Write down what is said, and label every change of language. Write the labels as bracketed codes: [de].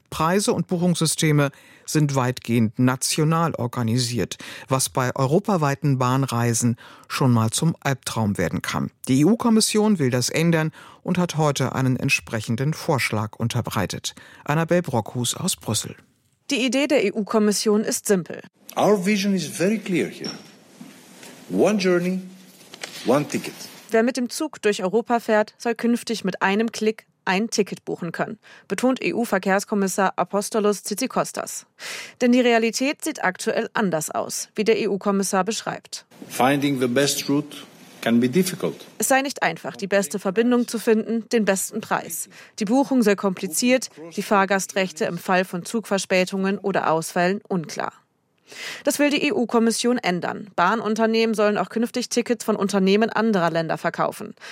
[de] Preise und Buchungssysteme sind weitgehend national organisiert, was bei europaweiten Bahnreisen schon mal zum Albtraum werden kann. Die EU-Kommission will das ändern und hat heute einen entsprechenden Vorschlag unterbreitet. Annabel Brockhus aus Brüssel. Die Idee der EU-Kommission ist simpel. [en] Our vision is very clear here. One journey, one ticket. [de] Wer mit dem Zug durch Europa fährt, soll künftig mit einem Klick ein Ticket buchen können, betont EU-Verkehrskommissar Apostolos Tsitsikostas. Denn die Realität sieht aktuell anders aus, wie der EU-Kommissar beschreibt. [en] Finding the best route can be difficult. [de] Es sei nicht einfach, die beste Verbindung zu finden, den besten Preis. Die Buchung sei kompliziert, die Fahrgastrechte im Fall von Zugverspätungen oder Ausfällen unklar. Das will die EU-Kommission ändern. Bahnunternehmen sollen auch künftig Tickets von Unternehmen anderer Länder verkaufen.